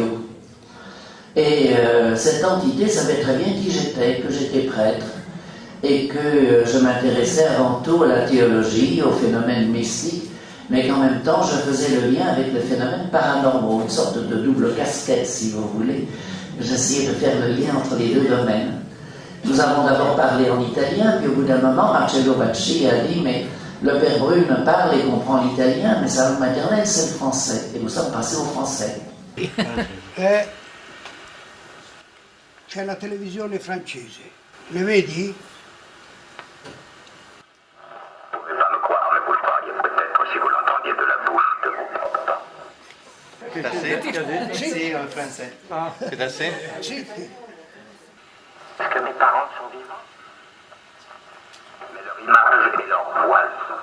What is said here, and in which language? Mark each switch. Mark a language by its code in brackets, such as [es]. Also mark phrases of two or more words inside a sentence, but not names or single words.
[fr] Et cette entité savait très bien qui j'étais, que j'étais prêtre, et que je m'intéressais avant tout à la théologie, aux phénomènes mystiques, mais qu'en même temps je faisais le lien avec les phénomènes paranormaux, une sorte de double casquette si vous voulez. J'essayais de faire le lien entre les deux domaines. Nous avons d'abord parlé en italien, puis au bout d'un moment, Marcello Bacci a dit « mais le père Brune parle et comprend l'italien, mais sa langue maternelle c'est le français. » Et nous sommes passés au français. [it] C'è la televisione francese, le vedi? [fr] Pouvez pas me croire, mais vous le croiriez peut-être si vous l'entendiez de la bouche de vos propres parents. C'est assez? [it] Sì. [fr] En français. Ah, c'est assez? [it] Sì. [fr] Est-ce que mes parents sont vivants? Mais leur image et leur voix le sont.